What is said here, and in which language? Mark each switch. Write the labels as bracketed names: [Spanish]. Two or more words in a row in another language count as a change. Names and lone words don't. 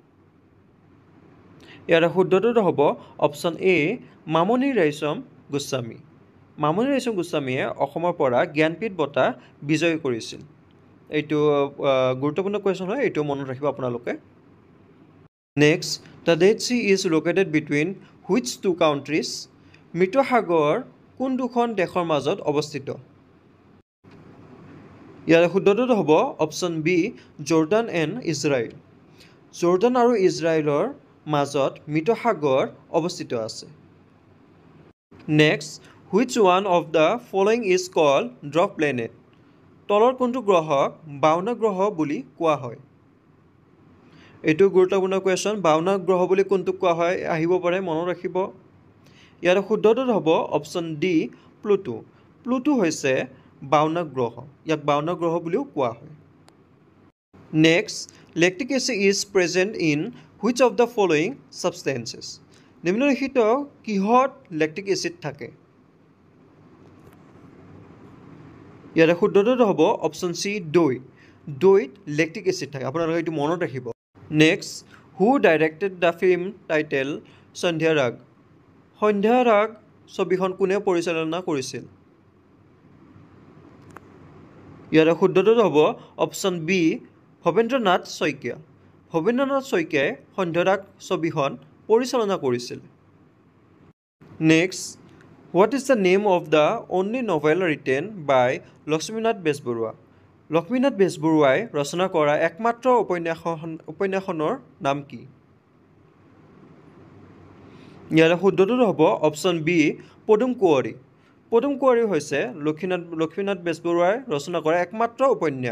[Assamese] ইয়াৰে শুদ্ধটো হ'ব অপশ্যন এ মামণি ৰয়ছম গোস্বামী। মামণি ৰয়ছম গোস্বামীয়ে অসমৰ পৰা জ্ঞানপীঠ বঁটা বিজয় কৰিছিল। এইটো গুৰুত্বপূৰ্ণ কুৱেশ্যন হয়, এইটো মনত ৰাখিব আপোনালোকে। [English] Next the Dead Sea is located between which two countries? [Assamese] মৃত সাগৰ কোন দুখন দেশৰ মাজত অৱস্থিত? ইয়াৰে শুদ্ধটো হ'ব অপশ্যন বি জৰ্ডান এণ্ড ইজৰাইল। জৰ্ডান আৰু ইজৰাইলৰ মাজত মৃত সাগৰ অৱস্থিত আছে। [English] Next which one of the following is called drop planet? [Assamese] তলৰ কোনটো গ্ৰহক বাওনা গ্ৰহ বুলি কোৱা হয়? এইটো গুৰুত্বপূৰ্ণ কুৱেশ্যন। বাওনা গ্ৰহ বুলি কোনটোক কোৱা হয় আহিব পাৰে, মনত ৰাখিব। ইয়াৰ শুদ্ধটো হ'ব অপশ্যন ডি প্লুটো। প্লুটো হৈছে বাওনা গ্ৰহ, ইয়াক বাওনা গ্ৰহ বুলিও কোৱা হয়। [English] Next lactic acid is present in which of the following substances? [Assamese] নিম্নলিখিত কিহত [English] lactic acid [Assamese] থাকে? ইয়াৰে শুদ্ধটো হ'ব অপশ্যন চি দৈ। দৈত [English] lactic acid [Assamese] থাকে, আপোনালোকে এইটো মনত ৰাখিব। [English] Next who directed the film titled সন্ধ্যা ৰাগ? [Assamese] সন্ধ্যা ৰাগ ছবিখন কোনে পৰিচালনা কৰিছিল? ইয়াৰে শুদ্ধটো হ'ব অপশ্যন বি ভৱেন্দ্ৰনাথ শইকীয়া। ভৱেন্দ্ৰনাথ শইকীয়াই সন্ধ্যা ৰাগ ছবিখন পৰিচালনা কৰিছিল। [English] Next what is the name of the only novel written by লক্ষ্মীনাথ বেজবৰুৱা? [Assamese] লক্ষ্মীনাথ বেজবৰুৱাই ৰচনা কৰা একমাত্ৰ উপন্যাসখনৰ নাম কি? ইয়াৰে শুদ্ধটো হ'ব অপশ্যন বি পদুম কুঁৱৰী। পদুম কুঁৱৰী হৈছে লক্ষ্মীনাথ বেজবৰুৱাই ৰচনা কৰা একমাত্ৰ উপন্যাস।